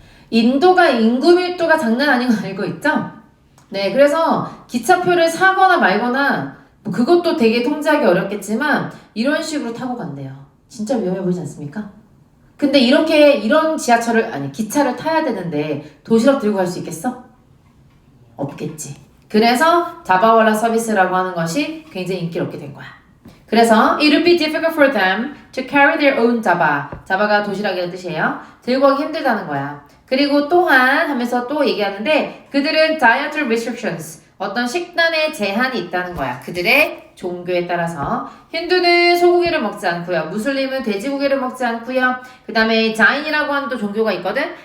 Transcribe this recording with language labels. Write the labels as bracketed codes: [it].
[ko] 인도가 인구 밀도가 장난 아닌 거 알고 있죠? 네, 그래서 기차표를 사거나 말거나 뭐 그것도 되게 통제하기 어렵겠지만 이런 식으로 타고 간대요. 진짜 위험해 보이지 않습니까? 근데 이렇게 이런 기차를 타야 되는데 도시락 들고 갈 수 있겠어? 없겠지. 그래서 자바왈라 서비스라고 하는 것이 굉장히 인기를 얻게 된 거야. 그래서 [en] it would be difficult for them to carry their own java. [ko] 자바가 도시락이라는 뜻이에요. 들고 가기 힘들다는 거야. 그리고 또한 하면서 또 얘기하는데 그들은 dietary restrictions. 어떤 식단에 제한이 있다는 거야. 그들의 종교에 따라서 힌두는 소고기를 먹지 않고요. 무슬림은 돼지고기를 먹지 않고요. 그 다음에 자인이라고 하는 또 종교가 있거든.